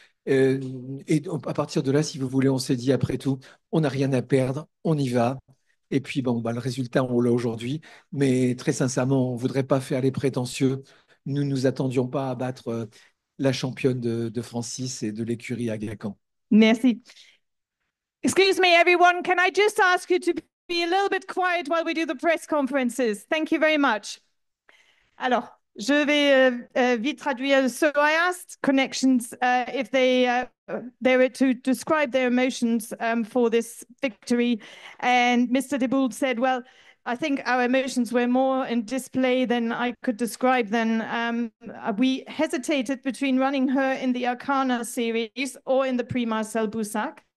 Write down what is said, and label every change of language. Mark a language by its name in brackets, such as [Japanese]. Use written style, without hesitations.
[French] Euh, et à partir de là, si vous voulez, on s'est dit après tout, on n'a rien à perdre, on y va. Et puis, bon, bah, le résultat, on l'a aujourd'hui. Mais très sincèrement, on ne voudrait pas faire les prétentieux. Nous ne nous attendions pas à battre la championne de Francis et de l'écurie à Gacan. Merci. [English] Excuse me, everyone. Can I just ask you to be a little bit quiet while we do the press conferences? Thank you very much. [French] Alors, je vais vite traduire. [English] So I asked connections if they were to describe their emotions for this victory, and Mr. de Bould said, "Well, I think our emotions were more in display than I could describe them. We hesitated between running her in the Arcana series or in the Prix Marcel Boussac.